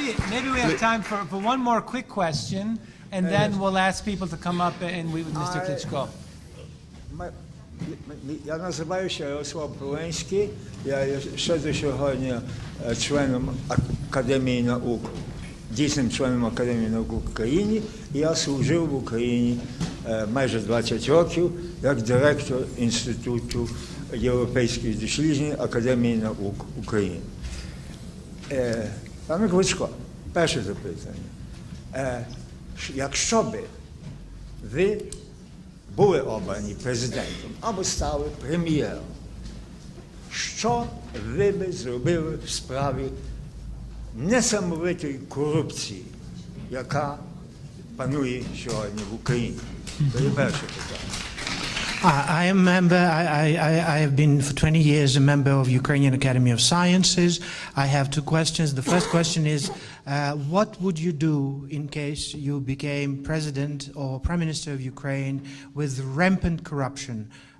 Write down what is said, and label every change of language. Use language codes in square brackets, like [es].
[en] Maybe we have time for one more quick question, and then we'll ask people to come up and we with Mr. Klychko. [uk] Я називаюся Ярослав Полинський, я ще до сьогодні членом Академії наук, дійсним членом Академії наук в Україні, і я служив в Україні майже 20 років як директор Інституту європейських досліджень Академії наук України. Пане Кlychko, перше запитання. Якщо би ви були обрані президентом або стали прем'єром, що ви би зробили в справі несамовитої корупції, яка панує сьогодні в Україні? Це є перше питання. [en] I am a member, I have been for 20 years a member of Ukrainian Academy of Sciences. I have two questions. The first question is, what would you do in case you became president or prime minister of Ukraine with rampant corruption?